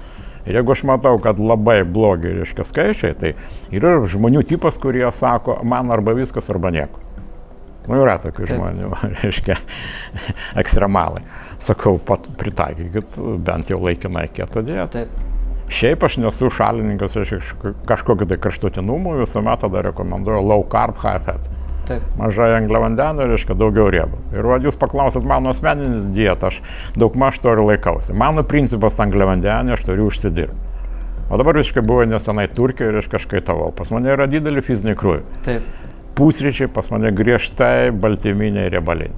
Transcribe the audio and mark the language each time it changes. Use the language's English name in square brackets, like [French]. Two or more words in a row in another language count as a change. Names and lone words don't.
[Lithuanian] Ir jeigu aš matau, kad labai blogi, reiškia, skaičiai, tai yra žmonių tipas, kurie sako, man arba viskas, arba nieko. Nu, yra tokių žmonių, reiškia, ekstremalai. Sakau, pritaikykit bent jau laikinai keto dietą. Šiaip aš nesu šalininkas, reiškia, kažkokio tai kraštutinumų, visuomet tada rekomenduoju [English] low carb, high fat. [Lithuanian] Taip. Mažai angliavandenių, reiškia, daugiau riebų. Ir va, jūs paklausot mano asmeninį dietą, aš daugmaž to ir laikausi. Mano principas angliavandenių aš turiu užsidirbti. O dabar, reiškia, buvo nesenai Turkijoje ir aš kažkai tavau. Pas mane yra didelį fizinį krūvį. Taip. Pusryčiai pas mane griežtai baltyminiai riebaliniai.